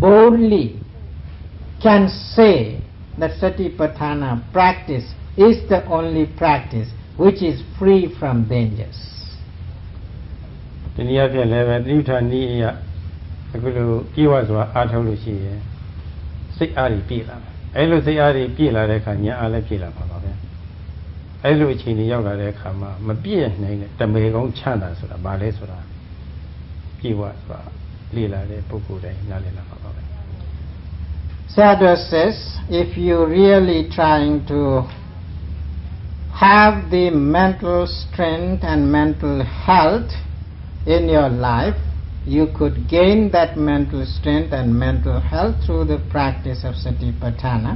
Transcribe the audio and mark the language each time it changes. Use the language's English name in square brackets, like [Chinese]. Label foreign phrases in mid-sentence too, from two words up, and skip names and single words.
[English] proudly can say that Satipatthana practice is the only practice which is free from dangers. [Burmese] ဒီနည်းအားဖြင့်လည်းပဲတိဋ္ဌာန်ဤအရာအခုလိုပြေဝစွာအားထုတ်လို့ရှိရင်စိတ်အားကြီးပြည့်လာတယ်အဲလိုစိတ်အားကြီးပြည့်လာတဲ့အခါဉာဏ်အားလည်းပြည့်လာပါပါပဲအဲလိုအချိန်ကြီးရောက်လာတဲ့အခါမှာမပြည့်နိုင်တဲ့တမေကုန်းချမ်းသာဆိုတာဘာလဲဆိုတာပြေဝစွာလေ့လာတဲ့ပုဂ္ဂိုလ်တိုင်းနားလည်လာပါပါပဲ [English] Sayadaw says, if you're really trying to have the mental strength and mental health in your life, you could gain that mental strength and mental health through the practice of Satipatthana.